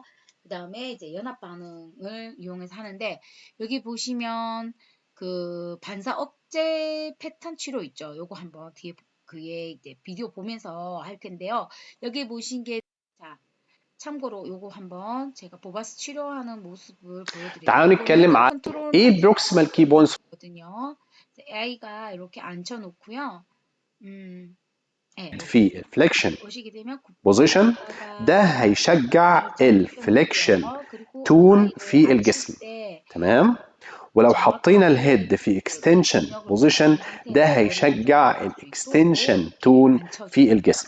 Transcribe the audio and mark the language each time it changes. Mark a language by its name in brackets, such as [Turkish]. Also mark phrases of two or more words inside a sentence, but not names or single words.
[Korean] 그 다음에 이제 연합 반응을 이용해서 하는데 여기 보시면 그 반사 억제 패턴 치료 있죠. 요거 한번 뒤에 그게 이제 비디오 보면서 할 텐데요. 여기 보신 게 자, 참고로 요거 한번 제가 보바스 치료하는 모습을 보여드릴게요. [Arabic] تعالوا نتكلم عن ايه [English] proximal key bones [Korean] 거든요. A가 이렇게 앉혀놓고요. [Arabic] في الفليكشن [Korean] 보시게 되면 [Arabic] بوزيشن ده هيشجع [English] the flexion tone [Arabic] في الجسم. تمام. ولو حطينا الهيد في [English] extension position [Arabic] ده هيشجع [English] the extension tone [Arabic] في الجسم.